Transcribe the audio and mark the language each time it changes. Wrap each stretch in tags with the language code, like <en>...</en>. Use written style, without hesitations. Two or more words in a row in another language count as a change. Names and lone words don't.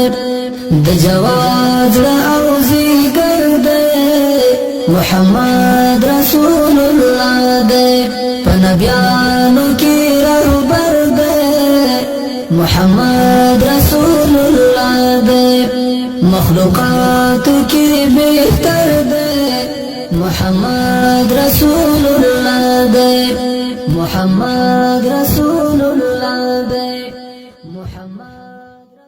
<ps>د جواد زړه او زیګر دی</ps> <ar>محمد رسول الله</ar> <ps>دی په نبیانو کې رهبر دی</ps> <ar>محمد رسول الله</ar> <ps>دی</ps> <ur>مخلوقات کی بہتر دے</ur> <ar>محمد رسول اللہ</ar> <ps>دے</ps> <ar>محمد رسول اللہ</ar> <ps>دے محمد</ps>